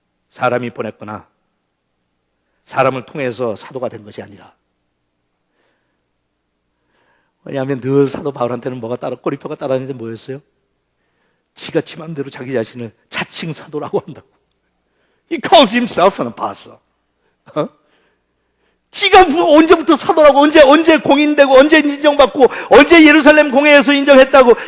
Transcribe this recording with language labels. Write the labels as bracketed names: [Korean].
[Korean] 사람이 보냈거나 사람을 통해서 사도가 된 것이 아니라. 왜냐하면 늘 사도 바울한테는 꼬리표가 따라다니는데 뭐였어요? 지가 지 맘대로 자기 자신을 자칭 사도라고 한다고. [English] He calls himself an apostle. [Korean] 지가 언제부터 사도라고, 언제 공인되고, 언제 인정받고, 언제 예루살렘 공회에서 인정했다고.